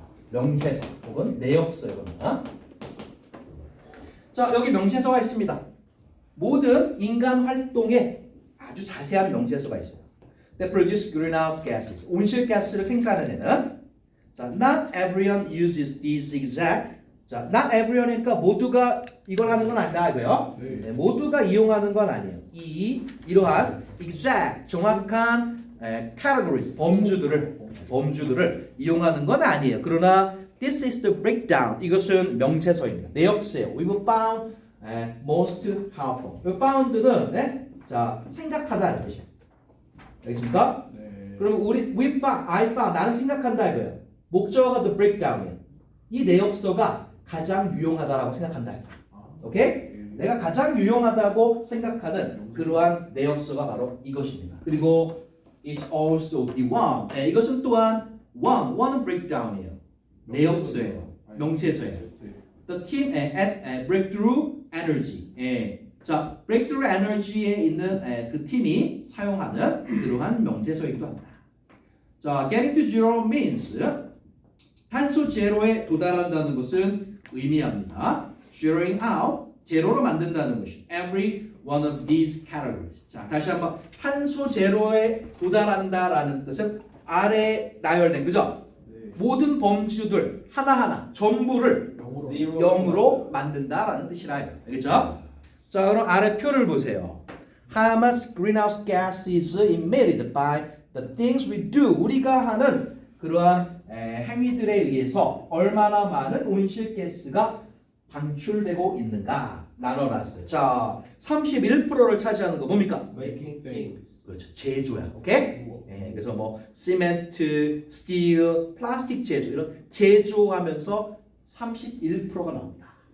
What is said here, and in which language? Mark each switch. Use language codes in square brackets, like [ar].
[ko] 명세서 혹은 내역서입니다. 자, 여기 명세서가 있습니다. 모든 인간 활동에 아주 자세한 명세서가 있어요. [en] That produce greenhouse gases. [ko] 온실가스를 생산해내는. [en] 자, not everyone uses these exact. [ko] 자, [en] not everyone [ko] 이니까 모두가 이걸 하는 건 아니다 이거요. 네. 모두가 이용하는 건 아니에요. 이러한 [en] exact [ko] 정확한 categories 범주들을 이용하는 건 아니에요. 그러나 [en] this is the breakdown. [ko] 이것은 명세서입니다. 내역서예요. [en] We've found most helpful. [ko] found는 자 생각하다는 뜻이에요. 알겠습니까? 네. 그러면 [en] we found, I found [ko] 나는 생각한다 이거예요. 목적어가 the breakdown이에요. 이 내역서가 가장 유용하다라고 생각한다 이거예요. 오케이? 내가 가장 유용하다고 생각하는 그러한 내역서가 바로 이것입니다. 그리고 [en] it's also the one. [ko] 이것은 또한 one은 breakdown이에요. 내역서예요. 명세서예요. [en] The team at Breakthrough Energy. [ko] 자, breakthrough energy에 있는 그 팀이 사용하는 그러한 명제서이기도 합니다. 자, [en] getting to zero means [ko] 탄소 제로에 도달한다는 것은 의미합니다. [en] zeroing out, [ko] 제로로 만든다는 것이 [en] every one of these categories. [ko] 자, 다시 한번 탄소 제로에 도달한다라는 뜻은 아래 나열된 그죠? 모든 범주들 하나하나 전부를 0으로 만든다라는 뜻이라요. 알겠죠? 자, 그럼 아래 표를 보세요. [en] How much greenhouse gas is emitted by the things we do? [ko] 우리가 하는 그러한 행위들에 의해서 얼마나 많은 온실가스가 방출되고 있는가 나눠놨어요. 자, 31%를 차지하는 거 뭡니까? [en] Making things. [ko] 그렇죠. 제조야. 오케이? 그래서 뭐 시멘트, 스틸, 플라스틱 제조 이런 제조하면서 31%가 나옵니다.